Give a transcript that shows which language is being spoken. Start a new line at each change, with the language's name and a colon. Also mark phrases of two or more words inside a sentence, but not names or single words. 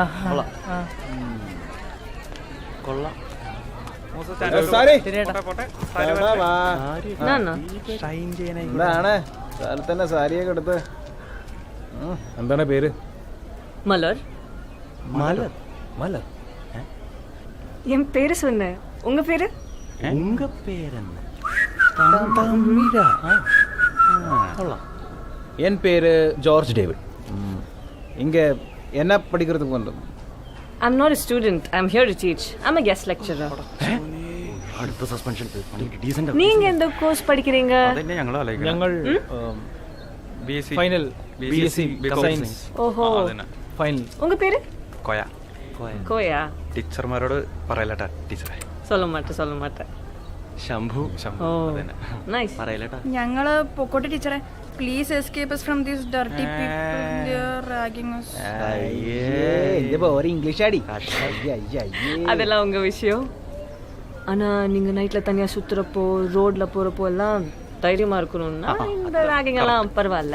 Malayalam: കൊള്ളാം. എന്താണ് തന്നെ സാരിയൊക്കെ എടുത്ത്? എന്താണ് പേര്?
Tamil: மலர்.
Malayalam: മലർ. മലർ.
Tamil: என் பேரு சொன்னேன். உங்க பேரு? உங்க பேരെന്ന്? என் பேரு ஜார்ஜ் டேவிட். இங்க என்ன படிக்கிறதுக்கு வந்து?
English: I'm not a student. I'm here to teach. I'm a guest lecturer.
Malayalam: അടുത്ത സസ്പെൻഷൻ. ഡീസന്റ്.
Tamil: நீங்க எந்த கோர்ஸ் படிக்கிறீங்க?
Malayalam: അതന്നെ ഞങ്ങൾ ആലോചിക്കണം. ഞങ്ങൾ
English: final BSc science.
Malayalam: ഓഹോ. ഫൈനൽ.
Tamil: உங்க பேரு? കോയ. கோயா.
Malayalam: ടീച്ചർമാരോട് പറയലട്ടാ ടീച്ചറെ.
Tamil: சொல்ல மாட்டேன்.
Malayalam: ശംഭു. ഓ. അതന്നെ. നൈസ്. പറയലട്ടാ. ഞങ്ങള് പൊക്കോട്ടെ ടീച്ചറെ.
English: Please escape us from these dirty people. They are ragging us.
Tamil: இங்கிலீஷ் ஆடி. அதெல்லாம் உங்க விஷயம். ஆனா நீங்க நைட்ல தனியா சுத்துறப்போ ரோட்ல போறப்போ எல்லாம் தைரியமா இருக்கணும்னா இந்த ராகிங் எல்லாம் பரவாயில்ல.